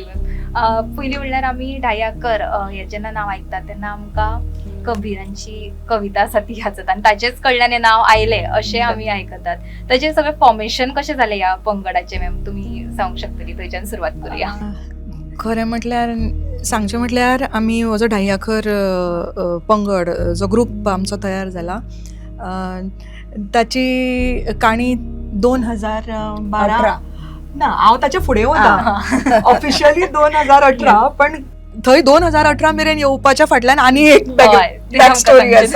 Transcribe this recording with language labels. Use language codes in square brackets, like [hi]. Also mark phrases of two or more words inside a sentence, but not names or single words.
[kok] पयलीं म्हणल्यार आमी ढाई आकर हे जेन्ना नांव आयकतात तेन्ना आमकां कबीरांची कविता आसा ती आसत आनी ताचेच कडल्यान हें नांव आयलें अशें आमी आयकतात. ताचें सगळें फॉर्मेशन कशें जालें ह्या पंगडाचें मॅम, तुमी सांगूंक शकतली? थंयच्यान सुरवात करुया. खरें म्हटल्यार सांगचें म्हटल्यार आमी हो जो ढाई आकर पंगड जो ग्रूप आमचो तयार जाला ताची काणी 2012 ना हांव ताच्या फुडें वता ऑफिशियली 2018 पण थंय 2018 मेरेन येवपाच्या फाटल्यान आनी एक [en] back story [kok] आसा.